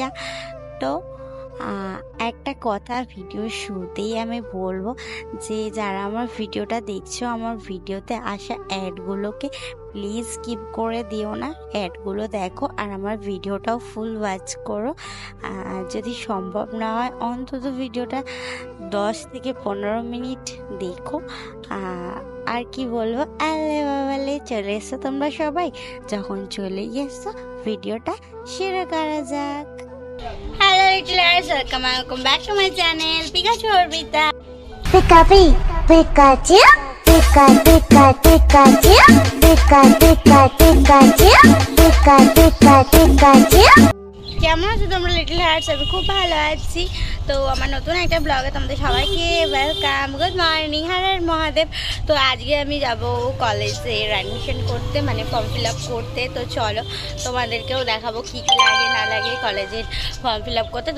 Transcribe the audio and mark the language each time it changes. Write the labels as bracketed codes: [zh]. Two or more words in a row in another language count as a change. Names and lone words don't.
[bn] তো একটা কথা ভিডিওর শুরুতেই আমি বলবো যে যারা আমার ভিডিওটা দেখছো, আমার ভিডিওতে আসা অ্যাডগুলোকে প্লিজ স্কিপ করে দিও না, অ্যাডগুলো দেখো আর আমার ভিডিওটাও [en] full watch [bn] করো। যদি সম্ভব না হয় অন্তত ভিডিওটা 10 থেকে 15 মিনিট দেখো। আর কি বলবো, আলে বাবালে চলে এসো তোমরা সবাই। যখন চলে গেছো ভিডিওটা শুরু করা যাক। [en] Hello little hearts, welcome back to my channel Pikachu Orpita. Pika Pikachu, Pika Pika Pikachu, Pika Pika Pikachu, Pika Pika Pikachu. [bn] কেমন আছো তোমরা [en] little hearts? [bn] আমি খুব ভালো আছি। তো আমার নতুন একটা ব্লগে তোমাদের সবাইকে ওয়েলকাম। [en] good morning, [bn] হর হর মহাদেব। তো আজকে আমি যাব কলেজে অ্যাডমিশন করতে, মানে [en] form fill up [bn] করতে। তো চলো তোমাদেরকেও দেখাবো কী কী লাগে না লাগে কলেজের [en] form fill up [bn] করতে।